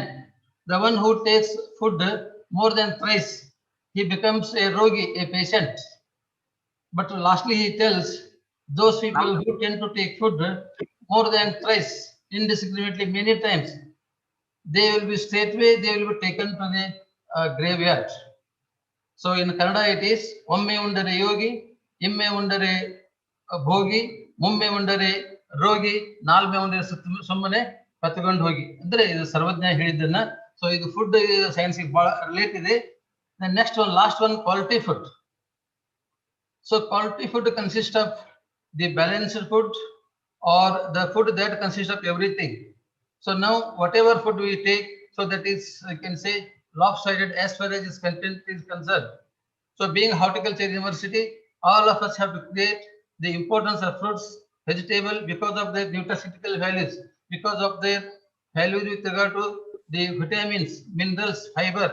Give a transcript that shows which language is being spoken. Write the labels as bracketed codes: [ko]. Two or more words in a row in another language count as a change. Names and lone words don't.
[en] The one who takes food more than thrice, he becomes a rogi, a patient. But lastly, he tells those people who tend to take food more than thrice, indiscriminately, many times, they will be straightway, they will be taken to the graveyard. So in Kannada it is, [kn] ಒಮ್ಮೆ ಉಂಡರೆ ಯೋಗಿ, ಇಮ್ಮೆ ಉಂಡರೆ ಭೋಗಿ, ಮುಮ್ಮೆ ಉಂಡರೆ ರೋಗಿ ನಾಲ್ಮೆ ಒಂದೇ ಸುಮ್ಮನೆ ಕತ್ಕೊಂಡು ಹೋಗಿ ಅಂದ್ರೆ ಇದು ಸರ್ವಜ್ಞ ಹೇಳಿದ್ದನ್ನ. [en] ಸೊ ಇದು food science ಬಹಳ ರಿಲೇಟ್ ಇದೆ. next one last one quality food. So quality food consists of the balanced food or the food that consists of everything. So now whatever food we take, so that is, I can say, lopsided as far as its content is concerned. So being Horticulture University, all of us have to create the importance of fruits, vegetable because of their nutraceutical values, because of their values with regard to the vitamins, minerals, fiber.